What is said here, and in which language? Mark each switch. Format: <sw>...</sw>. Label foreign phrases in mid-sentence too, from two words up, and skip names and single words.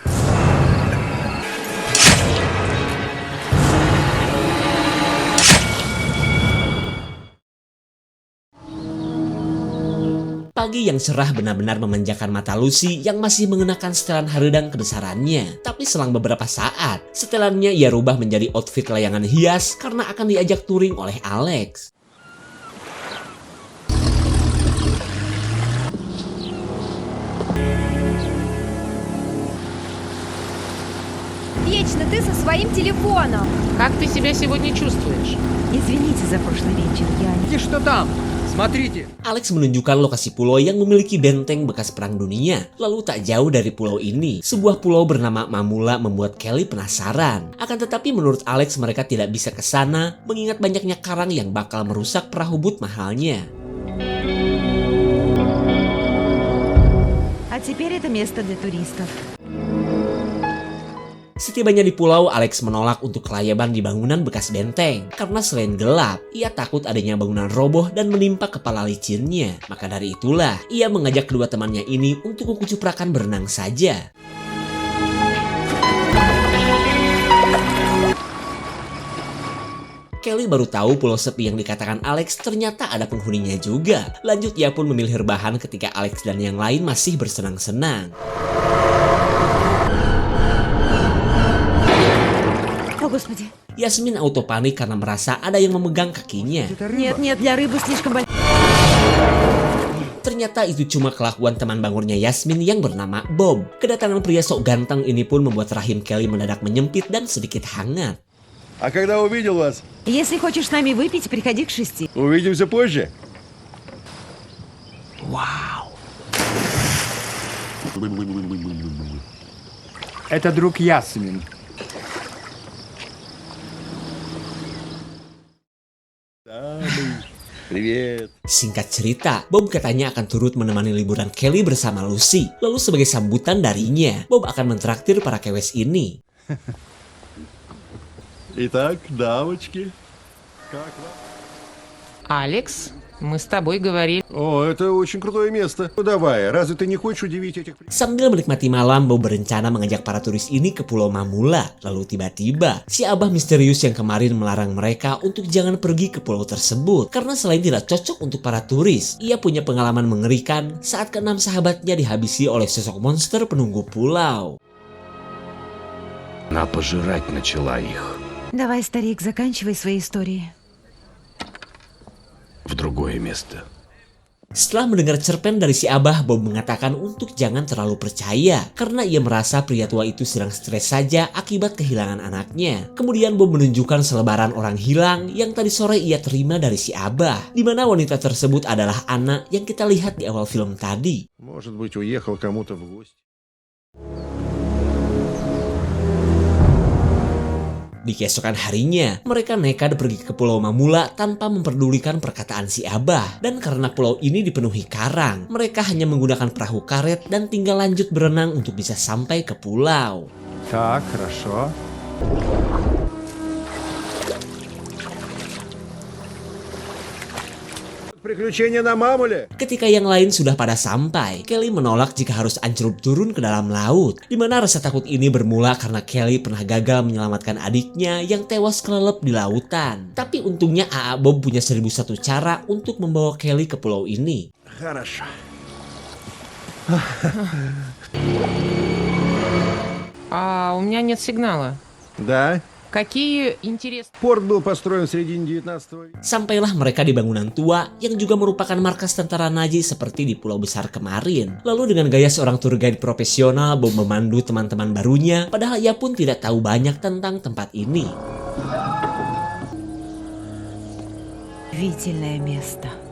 <id>Pagi yang cerah benar-benar memanjakan mata Lucy yang masih mengenakan setelan haredang kebesarannya. Tapi selang beberapa saat, setelannya ia rubah menjadi outfit layangan hias karena akan diajak touring oleh Alex.</id> <ru>Вечно ты со своим телефоном. Как ты себя сегодня чувствуешь? Извините за прошлый вечер, я... И что там? Смотрите.</ru> <id>Alex menunjukkan lokasi pulau yang memiliki benteng bekas perang dunia. Lalu tak jauh dari pulau ini, sebuah pulau bernama Mamula membuat Kelly penasaran. Akan tetapi menurut Alex mereka tidak bisa ke sana mengingat banyaknya karang yang bakal merusak perahu but mahalnya.</id> <ru>А теперь это место для туристов.</ru> <id>Setibanya di pulau, Alex menolak untuk kelayaban di bangunan bekas benteng. Karena selain gelap, ia takut adanya bangunan roboh dan menimpa kepala licinnya. Maka dari itulah, ia mengajak kedua temannya ini untuk kukucuprakan berenang saja. Kelly baru tahu pulau sepi yang dikatakan Alex ternyata ada penghuninya juga. Lanjut, ia pun memilih rebahan ketika Alex dan yang lain masih bersenang-senang.</id> <ru>О, Господи.</ru> <id>Yasmin auto panik karena merasa ada yang memegang kakinya.</id> <ru>Нет, для рыбы слишком большой.</ru> <id>Ternyata itu cuma kelakuan teman bangurnya Yasmin yang bernama Bob. Kedatangan pria sok ganteng ini pun membuat rahim Kelly mendadak menyempit dan sedikit hangat.</id> <ru>А когда увидел вас, Если хочешь с нами выпить, приходи к 6. увидимся позже. Это друг Ясмин. Привет.</ru> <id>Singkat cerita, Bob katanya akan turut menemani liburan Kelly bersama Lucy. Lalu sebagai sambutan darinya, Bob akan mentraktir para kewes ini.</id> <ru>Итак, дамочки. Как вам? Алекс, мы с тобой говорили. О, это очень крутое место. Ну давай, разве ты не хочешь удивить этих...</ru> <id>Sambil menikmati malam, Bob berencana mengajak para turis ini ke Pulau Mamula. Lalu tiba-tiba, si abah misterius yang kemarin melarang mereka untuk jangan pergi ke pulau tersebut. Karena selain tidak cocok untuk para turis, ia punya pengalaman mengerikan saat keenam sahabatnya dihabisi oleh sosok monster penunggu pulau.</id> <ru>Она пожирать начала их Давай, старик, заканчивай свои истории. в другое место.</ru> <id>Setelah mendengar cerpen dari si abah, Bob mengatakan untuk jangan terlalu percaya karena ia merasa pria tua itu sedang stres saja akibat kehilangan anaknya. Kemudian Bob menunjukkan selebaran orang hilang yang tadi sore ia terima dari si abah, di mana wanita tersebut adalah Anna yang kita lihat di awal film tadi.</id> <ru>Может быть, уехал кому-то в гости.</ru> <id>Di keesokan harinya, mereka nekat pergi ke Pulau Mamula tanpa memperdulikan perkataan si abah. Dan karena pulau ini dipenuhi karang, mereka hanya menggunakan perahu karet dan tinggal lanjut berenang untuk bisa sampai ke pulau.</id> <ru>Так, хорошо. Приключения на Мамуле.</ru> <id>Ketika yang lain sudah pada sampai, Kelly menolak jika harus ancur turun ke dalam laut. Di mana rasa takut ini bermula karena Kelly pernah gagal menyelamatkan adiknya yang tewas kelelep di lautan. Tapi untungnya AA Bob punya 1001 cara untuk membawa Kelly ke pulau ini.</id> <ru>Хорошо. А у меня нет сигнала. Да, Какие интересные... порт был построен в середине 19 века.</ru> <id>Sampailah mereka di bangunan tua yang juga merupakan markas tentara Nazi seperti di Pulau Besar kemarin. Lalu dengan gaya seorang</id> <en>tour guide</en> <id>profesional, Bob memandu teman-teman barunya, padahal ia pun tidak tahu banyak tentang tempat ini.</id> <ru>Удивительное место.</ru>